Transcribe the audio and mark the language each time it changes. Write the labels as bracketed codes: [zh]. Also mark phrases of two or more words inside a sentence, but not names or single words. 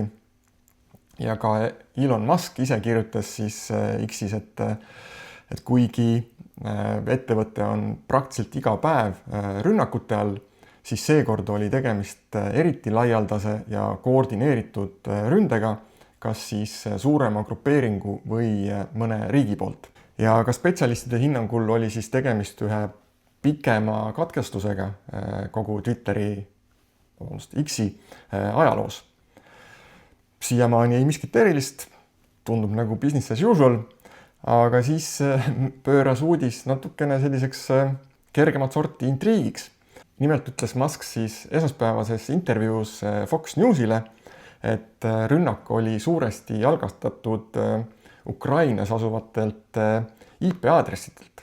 [et] Ja ka Elon Musk ise kirjutas siis X-is, et kuigi ettevõte on praktiliselt iga päev rünnakute all, siis seekord oli tegemist eriti laialdase ja koordineeritud ründega, kas siis suurema grupeeringu või mõne riigi poolt. Ja ka spetsialistide hinnangul oli siis tegemist ühe pikema katkestusega kogu Twitteri, X-i ajaloos. Siiamaani ei miskit erilist, tundub nagu [en] business as usual, [et] aga siis pööras uudis natukene selliseks kergemat sorti intriigiks. Nimelt ütles Musk siis esmaspäevases intervjuus Fox Newsile, et rünnak oli suuresti algastatud Ukrainas asuvatelt IP-aadressidelt.